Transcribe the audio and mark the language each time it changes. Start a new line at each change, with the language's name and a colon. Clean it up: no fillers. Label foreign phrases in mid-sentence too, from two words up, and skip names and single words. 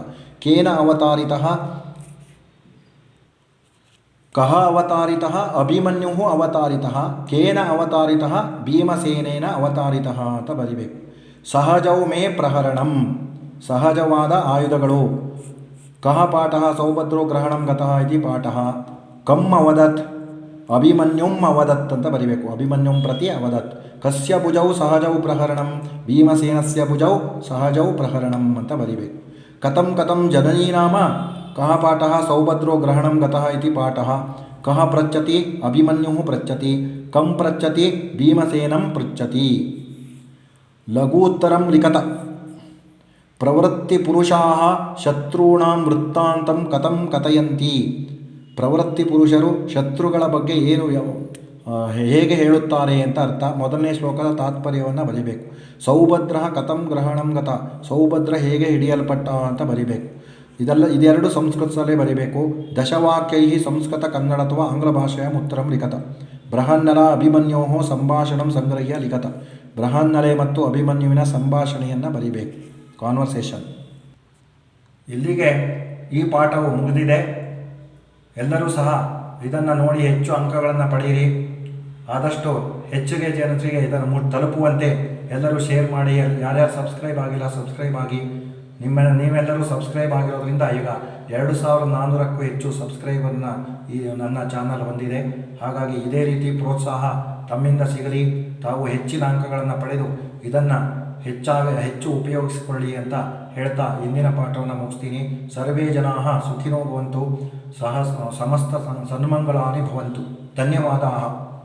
Sanskrit: ಕೇನ ಅವತಾರಿತಃ ಕಹ ಅವತಾರಿತಃ ಅಭಿಮನ್ಯುಃ ಅವತಾರಿತಃ. ಕೇನ ಅವತಾರಿತಃ ಭೀಮಸೇನೇನ ಅವತಾರಿತಃ
Kannada: ಅಂತ ಬರಿಬೇಕು.
Sanskrit: ಸಹಜೌ ಮೇ ಪ್ರಹರಣಂ,
Kannada: ಸಹಜವಾದ ಆಯುಧಗಳು.
Sanskrit: ಕಹ ಪಾಠ ಸೌಭದ್ರೋ ಗ್ರಹಣಂ ಗತಃ ಇತಿ ಪಾಠ. ಕಂ ಅವದತ್ ಅಭಿಮನ್ಯುಂ ಅವದತ್
Kannada: ಅಂತ ಬರಿಬೇಕು.
Sanskrit: ಅಭಿಮನ್ಯುಂ ಪ್ರತಿ ಅವದತ್. ಕಸ್ಯ ಭುಜೌ ಸಹಜೌ ಪ್ರಹರಣಂ, ಭೀಮಸೇನಸ್ಯ ಭುಜೌ ಸಹಜೌ ಪ್ರಹರಣಂ
Kannada: ಅಂತ ಬರಿಬೇಕು.
Sanskrit: ಕಥಂ ಕಥಂ ಜನನೀ ನಾಮ ಕಹ ಪಾಠ ಸೌಭದ್ರೋ ಗ್ರಹಣಂ ಗತಃ ಇತಿ ಪಾಠ. ಕಹ ಪೃಚ್ಛತಿ ಅಭಿಮನ್ಯುಃ ಪೃಚ್ಛತಿ. ಕಂ ಪೃಚ್ಛತಿ ಭೀಮಸೇನಂ ಪೃಚ್ಛತಿ. ಲಘೂತ್ತರಂ ಲಿಖತ. ಪ್ರವೃತ್ತಿಪುರುಷಾಃ ಶತ್ರುಣಾಂ ವೃತ್ತಾಂತಂ ಕಥಂ ಕಥಯಂತಿ.
Kannada: ಪ್ರವೃತ್ತಿಪುರುಷರು ಶತ್ರುಗಳ ಬಗ್ಗೆ ಹೇಗೆ ಹೇಳುತ್ತಾರೆ ಅಂತ ಅರ್ಥ. ಮೊದಲನೇ ಶ್ಲೋಕದ ತಾತ್ಪರ್ಯವನ್ನು ಬರಿಬೇಕು.
Sanskrit: ಸೌಭದ್ರ ಕಥಂ ಗ್ರಹಣಂ ಗತ,
Kannada: ಸೌಭದ್ರ ಹೇಗೆ ಹಿಡಿಯಲ್ಪಟ್ಟ ಅಂತ ಬರಿಬೇಕು. ಇದೆರಡು ಸಂಸ್ಕೃತದಲ್ಲೇ ಬರಿಬೇಕು. ದಶವಾಕ್ಯೈ ಸಂಸ್ಕೃತ ಕನ್ನಡ ಅಥವಾ ಆಂಗ್ಲ ಭಾಷೆಯ
Sanskrit: ಉತ್ತರಂ ಲಿಖತ. ಬೃಹನ್ನಲ ಅಭಿಮನ್ಯೋ ಸಂಭಾಷಣಂ ಸಂಗ್ರಹ್ಯ ಲಿಖತ.
Kannada: ಬೃಹನ್ನಲೆ ಮತ್ತು ಅಭಿಮನ್ಯುವಿನ ಸಂಭಾಷಣೆಯನ್ನು ಬರಿಬೇಕು, ಕಾನ್ವರ್ಸೇಷನ್. ಇಲ್ಲಿಗೆ ಈ ಪಾಠವು ಮುಗಿದಿದೆ. ಎಲ್ಲರೂ ಸಹ ಇದನ್ನು ನೋಡಿ ಹೆಚ್ಚು ಅಂಕಗಳನ್ನು ಪಡೆಯಿರಿ. ಆದಷ್ಟು ಹೆಚ್ಚಿಗೆ ಜನರಿಗೆ ಇದನ್ನು ತಲುಪುವಂತೆ ಎಲ್ಲರೂ ಶೇರ್ ಮಾಡಿ. ಯಾರ್ಯಾರು ಸಬ್ಸ್ಕ್ರೈಬ್ ಆಗಿಲ್ಲ ಸಬ್ಸ್ಕ್ರೈಬ್ ಆಗಿ. ನೀವೆಲ್ಲರೂ ಸಬ್ಸ್ಕ್ರೈಬ್ ಆಗಿರೋದ್ರಿಂದ ಈಗ 2400ಕ್ಕೂ ಹೆಚ್ಚು ಸಬ್ಸ್ಕ್ರೈಬರ್ನ ಈ ನನ್ನ ಚಾನಲ್ ಹೊಂದಿದೆ. ಹಾಗಾಗಿ ಇದೇ ರೀತಿ ಪ್ರೋತ್ಸಾಹ ತಮ್ಮಿಂದ ಸಿಗಲಿ. ತಾವು ಹೆಚ್ಚಿನ ಅಂಕಗಳನ್ನು ಪಡೆದು ಇದನ್ನು ಹೆಚ್ಚು ಉಪಯೋಗಿಸಿಕೊಳ್ಳಿ ಅಂತ ಹೇಳ್ತಾ ಇಂದಿನ ಪಾಠವನ್ನು ಮುಗಿಸ್ತೀನಿ.
Sanskrit: ಸರ್ವೇ ಜನಾಃ ಸುಖಿನೋ ಭವಂತು, ಸಮಸ್ತ ಸನ್ಮಂಗಳಾನಿ ಭವಂತು. ಧನ್ಯವಾದಾः.